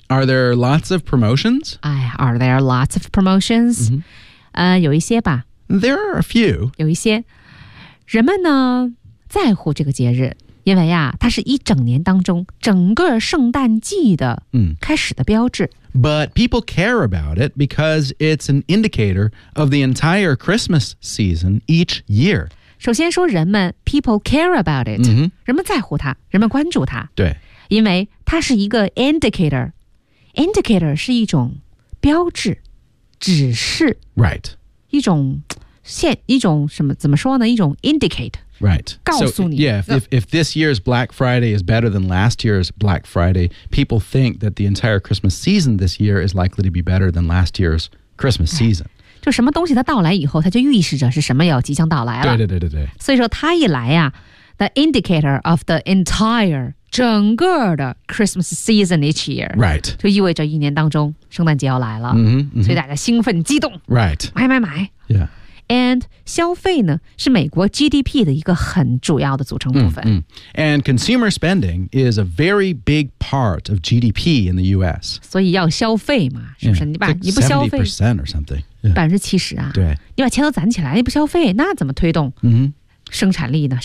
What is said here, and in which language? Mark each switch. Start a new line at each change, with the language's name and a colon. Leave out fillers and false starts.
English: ？Are there lots of promotions? 哎 ，Are there lots of promotions?、嗯、
Chinese: 有一些吧。
English: There are a few.
Chinese: 有一些。人们呢，在乎这个节日，因为啊，它是一整年当中整个圣诞季的开始的标志。
English: But people care about it because it's an indicator of the entire Christmas season each year.
Chinese: 首先说人们
English: people care about it,、 mm-hmm.
Chinese: 人们在乎它，人们关注它。对，因为它是一个 indicator. Indicator 是一种标志、指示。
English: Right.
Chinese: 一种线，一种什么？怎么说呢？一种 indicate。
English: Right.
Chinese: 告诉你。
English: So, yeah, if this year's Black Friday is better than last year's Black Friday, people think that the entire Christmas season this year is likely to be better than last year's Christmas season.
Chinese: 就什么东西它到来以后，它就预示着是什么要即将到来了。对。所以说它一来呀、啊、
English: the indicator of the entire,
Chinese: 整个的
English: Christmas season each year. Right.
Chinese: 就意味着一年当中圣诞节要来了。嗯、mm-hmm, 所以大家兴奋激动。
English: Right.
Chinese: 买。
English: Yeah.
Chinese: And 消费呢是美国 GDP 的一个很主要的组成部分。
English: And consumer spending is a very big part of GDP in the US.
Chinese: 所以要消费嘛，是不是？
English: Yeah,
Chinese: 你把、like、你不消费
English: 70% or something.
Chinese: 70%啊。对。你把钱都攒起来，你不消费，那怎么推动生产力呢？